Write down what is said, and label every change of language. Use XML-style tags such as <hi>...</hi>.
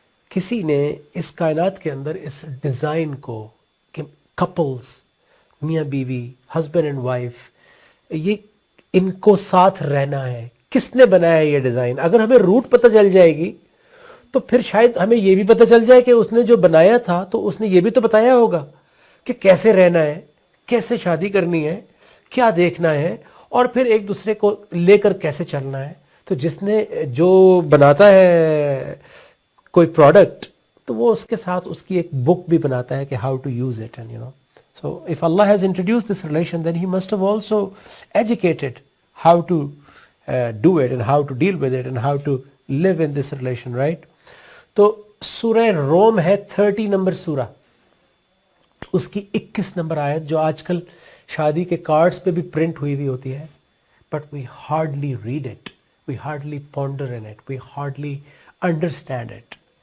<ur>کسی نے اس کائنات کے اندر اس ڈیزائن کو کہ کپلز میاں بیوی ہسبینڈ اینڈ وائف یہ ان کو ساتھ رہنا ہے, کس نے بنایا ہے یہ ڈیزائن؟ اگر ہمیں روٹ پتہ چل جائے گی تو پھر شاید ہمیں یہ بھی پتہ چل جائے کہ اس نے جو بنایا تھا تو اس نے یہ بھی تو بتایا ہوگا کہ کیسے رہنا ہے, کیسے شادی کرنی ہے, کیا دیکھنا ہے, اور پھر ایک دوسرے کو لے کر کیسے چلنا ہے. تو جس نے جو بناتا ہے کوئی پروڈکٹ تو وہ اس کے ساتھ اس کی ایک بک بھی بناتا ہے کہ</ur> <en>How to use it, and so if Allah has introduced this relation, then He must have also educated how to do it and how to deal with it and how to live in this relation, right?</en> <ur>تو سورہ روم ہے 30 number سورہ, اس کی 21 number آیت جو آج کل شادی کے کارڈز پہ بھی پرنٹ ہوئی بھی ہوتی ہے,</ur> <en>but we hardly read it, we hardly ponder in it, we hardly understand it.</en>